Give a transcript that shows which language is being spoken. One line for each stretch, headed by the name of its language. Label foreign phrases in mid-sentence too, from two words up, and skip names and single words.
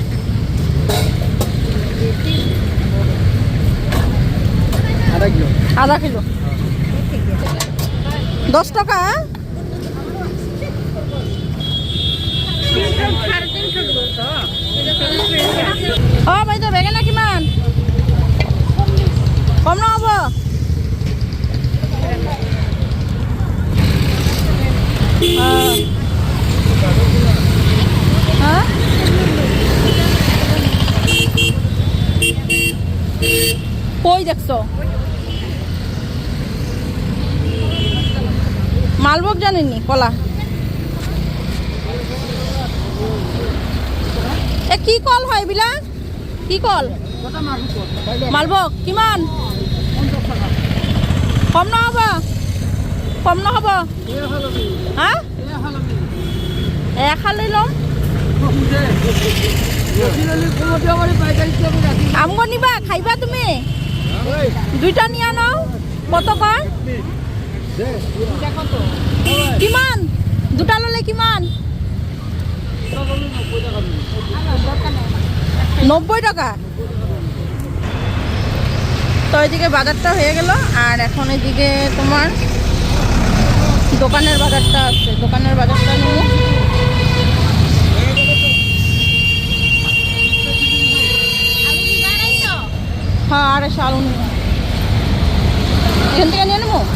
Assamese: আধা কিলো 10 টাকা। ও বাইদেউ বেঙেনা কিমান? কম নহ'ব?
Bangla: কই দেখছো? মালভোগ জানেননি?
Assamese: কলা এ কি কল হয় এইবিলাক? কি কল? মালভোগ কিমান? কম নহ'ব? কম নহ'ব? হা এখান লৈ ল'ম।
Bangla: আমগো নিবা, খাইবা তুমি? 2টা নিয়া নাও, কত কয়?
Assamese: কিমান? 2টা ল'লে কিমান? 90 টাকা।
Bangla: তো এদিকে বাজারটা হয়ে গেল, আর এখন এদিকে তোমার দোকানের বাজারটা আছে, দোকানের বাজারটা নেব। হ্যাঁ, 250 আলু নেব, এখান থেকে নিয়ে নেবো।